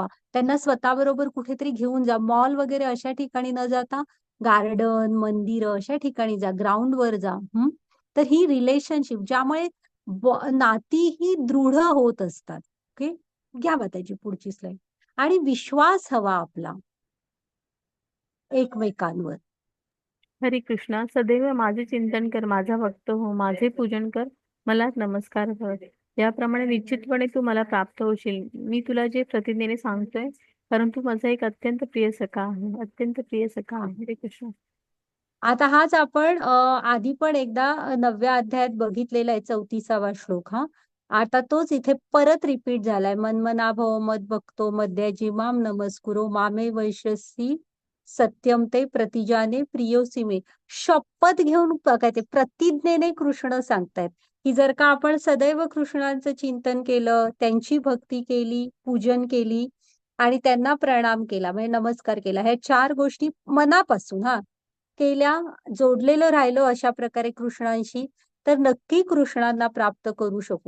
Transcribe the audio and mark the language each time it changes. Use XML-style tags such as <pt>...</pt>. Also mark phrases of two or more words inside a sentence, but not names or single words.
<mr>त्यांना स्वतःबरोबर कुठेतरी घेऊन जा. मॉल वगैरे अशा ठिकाणी न जाता गार्डन, मंदिरं अशा ठिकाणी जा, ग्राउंडवर जा. हं. तर ही रिलेशनशिप ज्यामुळे नाती ही दृढ होत असतात. ओके. घ्या बा त्याची पुढची स्लाईड. आणि विश्वास हवा आपला एकमेकांवर.</mr> <sa>हरे कृष्णा.</sa> <mr>सदैव माझे चिंतन कर, माझा भक्त हो, माझे पूजन कर, मलाच नमस्कार कर. याप्रमाणे निश्चितपणे तू मला प्राप्त होशील. मी तुला जे प्रतिज्ञेने सांगतोय, कारण तू माझा एक अत्यंत प्रिय सखा आहे. अत्यंत प्रिय सखा आहे.</mr> <sa>हरे कृष्ण.</sa> <mr>आता हाच आपण आधी पण एकदा 9व्या अध्यायात बघितलेला आहे, 34वा श्लोक. हा, आता तोच इथे परत रिपीट झालाय.</mr> <sa>मन्मना भव मद भक्तो मद्याजी माम नमस्कुरो मामे वैश्यसी सत्यम ते प्रतिजाने प्रियोसी मे.</sa> <mr>शपथ घेऊन बघा, ते प्रतिज्ञेने कृष्ण सांगतायत, की जर का आपण सदैव कृष्णांचं चिंतन केलं, त्यांची भक्ती केली, पूजन केली आणि त्यांना प्रणाम केला म्हणजे नमस्कार केला, ह्या 4 गोष्टी मनापासून केल्या, जोडलेलं राहिलो अशा प्रकारे कृष्णांशी, तर नक्की कृष्णांना प्राप्त करू शकू.</mr>